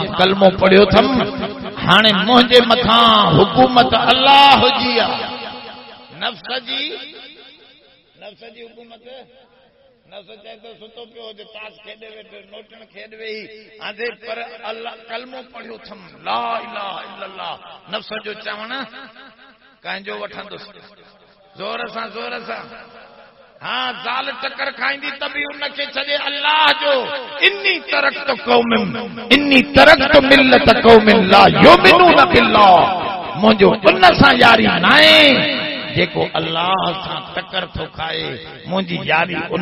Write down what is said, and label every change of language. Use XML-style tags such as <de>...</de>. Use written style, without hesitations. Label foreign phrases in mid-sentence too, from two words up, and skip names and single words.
<sd>कलमो पढ़ियो थम हाणे मुंहिंजे मथां हुकूमत अल्लाह जी आहे नफ्स जी हुकूमत नफ्स चाहे तो सुतो पियो हुजे ताश खेॾे वेठो नोटण खेॾ वेही आंधे पर अल्लाह कलमो पढ़ियो थम</sd> <ar>لا إله إلا الله</ar> <sd>नफ्स जो चवण कंहिंजो वठंदुसि ज़ोर सां हाँ ज़ाल टकर खाईंदी त बि उनखे छॾे अल्लाह जो इन्नी</sd> <ar>تركت ملة قوم لا يؤمنون بالله</ar> <sd>मुंहिंजो उन सां यारी नाहे जेको अल्लाह सां टकर थो खाए मुंहिंजी यारी उन</sd>